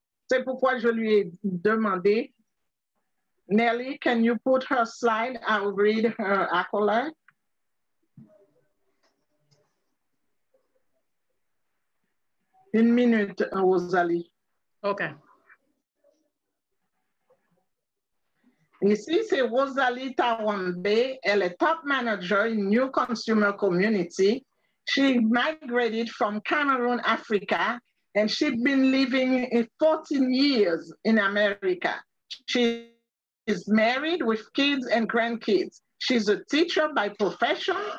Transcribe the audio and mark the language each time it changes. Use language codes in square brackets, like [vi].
[fr] C'est pourquoi je lui ai demandé. [en] Nelly, can you put her slide? I'll read her accolade. [fr] Une minute, Rosalie. [en] OK. [fr] Ici, c'est Rosalie Tawambe. Elle est top manager in New Consumer Community. [en] She migrated from Cameroon, Africa, and she's been living 14 years in America. She is married with kids and grandkids. She's a teacher by profession.